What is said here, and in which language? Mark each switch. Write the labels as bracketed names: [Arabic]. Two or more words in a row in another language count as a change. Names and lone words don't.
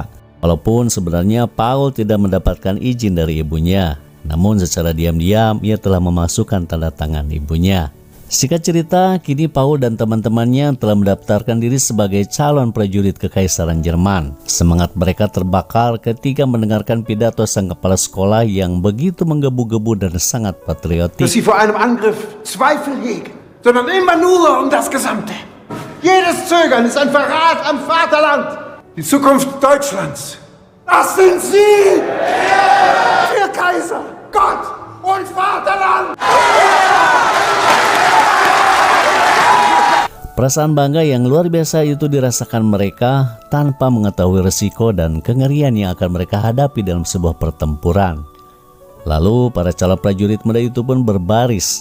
[Indonesian] Walaupun sebenarnya Paul tidak mendapatkan izin dari ibunya, namun secara diam-diam ia telah memasukkan tanda tangan ibunya. Singkat cerita, kini Paul dan teman-temannya telah mendaftarkan diri sebagai calon prajurit Kekaisaran Jerman. Semangat mereka terbakar ketika mendengarkan pidato sang kepala sekolah yang begitu menggebu-gebu dan sangat patriotik. [German] Dass sie vor einem Angriff Zweifel hegen, sondern immer nur um das Gesamte. Jedes Zögern ist ein Verrat am Vaterland. Die Zukunft Deutschlands. Das sind Sie! Für Kaiser, Gott und Vaterland! [Indonesian] Perasaan bangga yang luar biasa itu dirasakan mereka tanpa mengetahui resiko dan kengerian yang akan mereka hadapi dalam sebuah pertempuran. Lalu para calon prajurit muda itu pun berbaris.